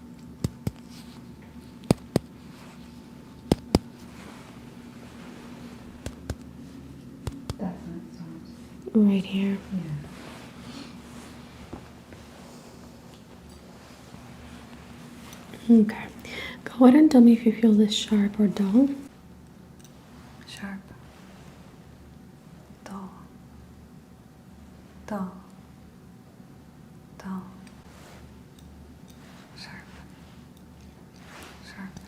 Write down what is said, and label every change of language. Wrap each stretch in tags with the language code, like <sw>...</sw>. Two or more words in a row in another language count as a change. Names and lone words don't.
<en>That's when it stops. Right here. Yeah. Okay. Go ahead and tell me if you feel this sharp or dull. Sharp. Dull. Dull. Dull. Sharp. Sharp.</en>